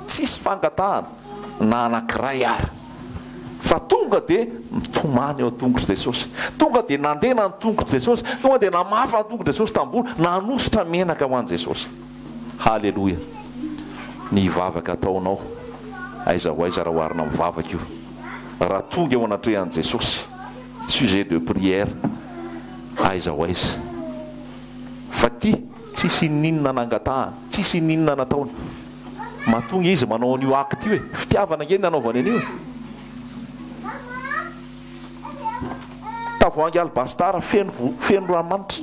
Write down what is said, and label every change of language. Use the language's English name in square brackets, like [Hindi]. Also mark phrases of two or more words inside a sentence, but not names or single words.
[Malagasy] Tsisy fangatahana na anankiray ary. Fa tonga dia mitomany eo tongotra Jesosy. Tonga dia nandena ny tongotra Jesosy. Tonga dia namafa ny tongotra Jesosy tambony, nanositra menaka ho an'i Jesosy. Halleluia. Ny vavaka ataonao, aiza ho aiza raha oharina amin'ny vavaka io. Raha tonga eo anatrehan'i Jesosy, [French] sujet de prière, [Malagasy] aiza ho aiza. Fa ty tsisy ninona nangatahana, tsisy ninona nataony. Matonga izy manao an'io acte io fitiavana kely nanaovany an'io. Tavoahangy alabastara feno ranomanitra.